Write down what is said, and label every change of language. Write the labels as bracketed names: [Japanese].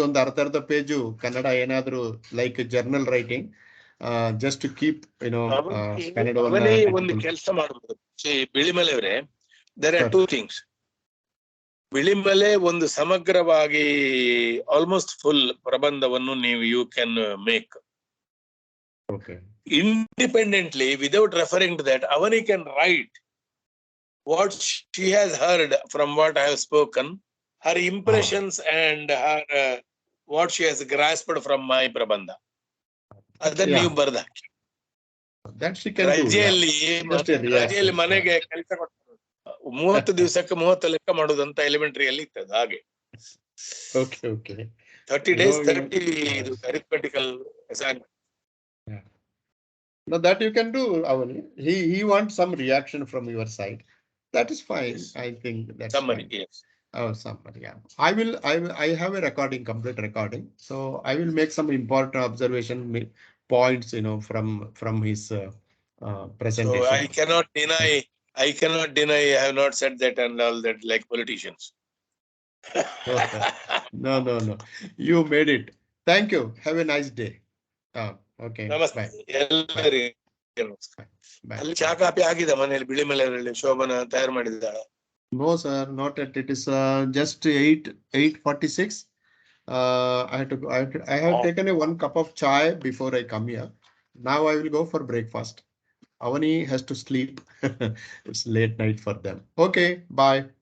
[Kannada] ಒಂದು ಅರ್ಧ ಪೇಜು ಕನ್ನಡ ಏನಾದ್ರು [English] like journal writing, just to keep [Kannada] ಕನ್ನಡವನ್ನ. ಒಂದು ಕೆಲಸ ಮಾಡಬಹುದು ಬಿಳಿಮಲೆ ಅವರೇ. [English] There are 2 things. Bilimale [Kannada] ಒಂದು ಸಮಗ್ರವಾಗಿ [English] almost full [Kannada] ಪ್ರಬಂಧವನ್ನು ನೀವು [English] You can make. Okay. Independently, without referring to that, Avani can write what she has heard from what I have spoken, her impressions and her what she has grasped from my prabandha. [Kannada] Adannu ನೀವು ಬರೆದು ಹಾಕಿ. [English] That she can do. [Kannada] ರಜೆಯಲ್ಲಿ ಮನೆಗೆ ಕೆಲಸ ಕೊಡ್ತಾರೆ. 30 ದಿವಸಕ್ಕೆ 30 ಲೆಕ್ಕ ಮಾಡೋದಂತ elementary ಅಲ್ಲಿ ಇರ್ತದೆ ಹಾಗೆ. [English] Okay. 30 days 30 ಇದು arithmetical assignment. Now that you can do, Avani. He wants some reaction from your side. That is fine. Yes. I think that's summary. Fine. Yes. Oh, summary. Yeah. I have a recording, complete recording. So I will make some important observation points, from his presentation. So I cannot deny. I have not said that and all that like politicians. No. You made it. Thank you. Have a nice day. Okay. [Kannada] ನಮಸ್ತೆ ಎಲ್ಲರಿಗೂ. ಅಲ್ಲಿ ಚಾ copy ಆಗಿದೆ ಮನೆಯಲ್ಲಿ ಬಿಳಿಮಲೆಯಲ್ಲಿ ಶೋಭನ ತಯಾರು ಮಾಡಿದ್ದಾಳೆ? [English] No sir, not yet. It is just 8:46. I have taken 1 cup of chai before I come here. Now I will go for breakfast. Avani has to sleep. It's late night for them. Okay, bye.